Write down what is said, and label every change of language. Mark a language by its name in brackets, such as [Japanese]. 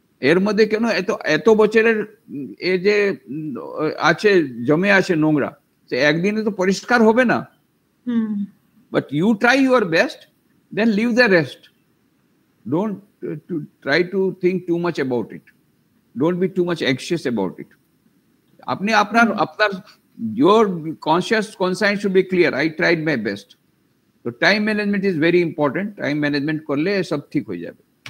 [Bangla] এর মধ্যে কেন এত বছরের এ যে আছে জমে আছে নোংরা, সে একদিনে তো পরিষ্কার হবে না। [English] But you try your best, then leave the rest. Don't try to think too much about it, don't be too much anxious about it. [Bangla] আপনি আপনার [English] your conscience should be clear, I tried my best. So time management is very important. [Bangla] Time management করলে সব ঠিক হয়ে যাবে।